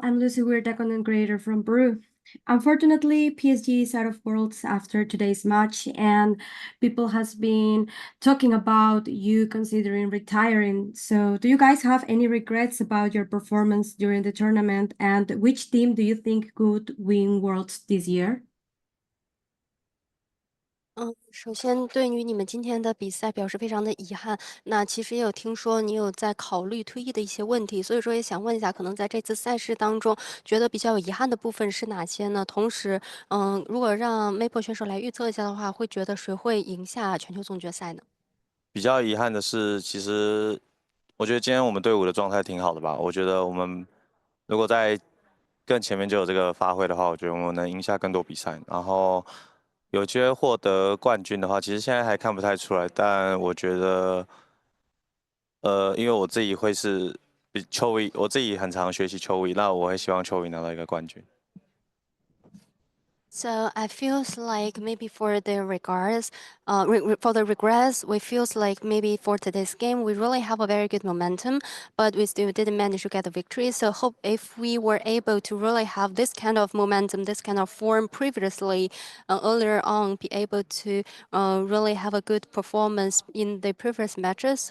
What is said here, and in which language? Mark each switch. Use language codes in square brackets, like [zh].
[en] I'm Lucy Weir, content creator from Peru. Unfortunately, PSG is out of Worlds after today's match, and people has been talking about you considering retiring. So, do you guys have any regrets about your performance during the tournament? And which team do you think could win Worlds this year? [zh] 首先对于你们今天的比赛表示非常的遗憾。那其实也有听说你有在考虑退役的一些问题，所以说也想问一下，可能在这次赛事当中，觉得比较有遗憾的部分是哪些呢？同时，如果让 Maple 选手来预测一下的话，会觉得谁会赢下全球总决赛呢？比较遗憾的是，其实我觉得今天我们队伍的状态挺好的吧。我觉得我们如果在更前面就有这个发挥的话，我觉得我们能赢下更多比赛。然后有机会获得冠军的话，其实现在还看不太出来。但我觉得，因为我自己会是秋衣，我自己很常学习秋衣，那我会希望秋衣拿到一个冠军。 [en] So I feels like maybe for the regrets, we feels like maybe for today's game we really have a very good momentum, but we still didn't manage to get the victory. So hope if we were able to really have this kind of momentum, this kind of form previously, earlier on, be able to really have a good performance in the previous matches.